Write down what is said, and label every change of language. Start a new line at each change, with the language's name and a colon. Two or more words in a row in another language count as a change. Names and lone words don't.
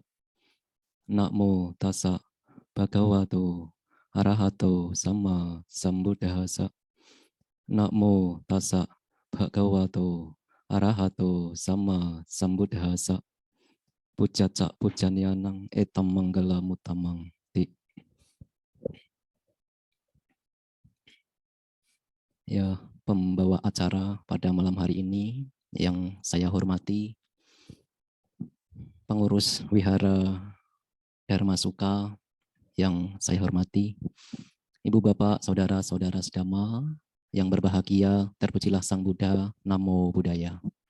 Pali: Namo tassa bhagavato arahato sama sambuddhassa. Namo tassa bhagavato arahato sama sambuddhassa. Pujaca pujanyanang etam manggala mutamang.
Indonesian: Ya, pembawa acara pada malam hari ini yang saya hormati, pengurus Wihara Dharma Suka yang saya hormati, Ibu Bapak, Saudara-saudara sedama yang berbahagia, terpujilah Sang Buddha,
Pali: Namo Buddhaya.